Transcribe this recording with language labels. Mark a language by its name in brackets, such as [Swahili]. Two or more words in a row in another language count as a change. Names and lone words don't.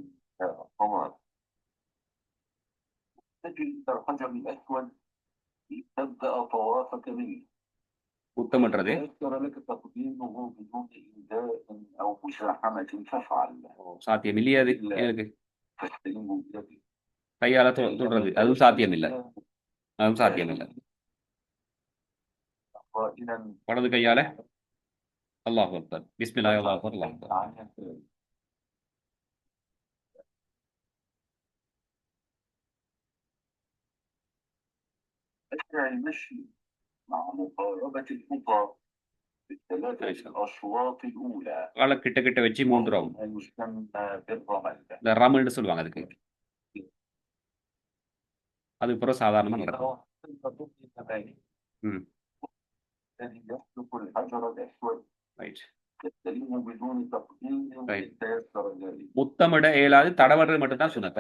[Tamil] முத்தமிடுறது சாத்தியம் இல்லையா? அது எனக்கு கையால தொடுறது அதுவும் சாத்தியம் இல்லை, அதுவும் சாத்தியம் இல்லை. வலது கையால [Arabic] الله أكبر، بسم الله، الله أكبر، الله أكبر. المشي مع مقاربة الخطى في ال3 الأشواط الأولى. [Tamil] கால கிட்ட கிட்ட வச்சு 3 ரவுண்ட் இந்த ரமல்னு சொல்லுவாங்க. அதுக்கு அதுக்கப்புறம் சாதாரணமா நடக்கும். முத்தமிட இயலாது, தடவடுறது மட்டும்தான் சுனத்தை.